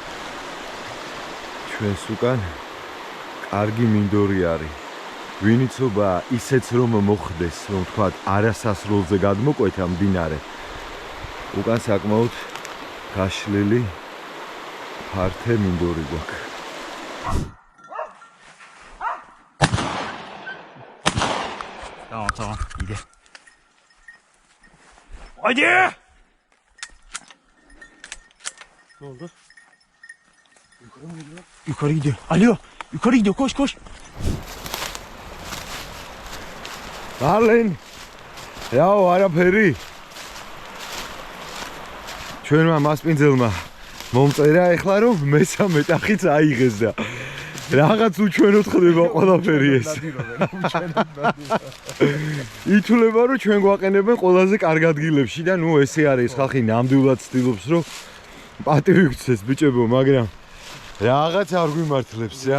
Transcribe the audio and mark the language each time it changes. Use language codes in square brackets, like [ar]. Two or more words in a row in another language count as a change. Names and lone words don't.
[ka] ჩვენს უკან კარგი მინდორი არის. ვინიცობა ისეც რომ მოხდეს, რომ თქვა არასასრულზე გადმოკვეთა მდინარე. უკან საკმაოდ გაშლილი ფართე მინდორი გვაქვს. [tr] Tamam, ide. Haydi! Ne oldu? Yukarı gidiyor. Alo, yukarı gidiyor. Koş koş. Darling. Yaw, [ka] არაფერი. ჩვენმა მასპინძელმა მომწერა ეხლა რომ მესამე ტახიც აიღეს და რაღაც უჩვენოდ ხდება ყველაფერი ეს. ითვლება რომ ჩვენ გვაყენებენ ყველაზე კარგ ადგილებში და ნუ ესე არის ხალხი ნამდვილად ცდილობს რომ პატივი გცეს ბიჭებო, მაგრამ რაღაც არ გვიმართლებს რა.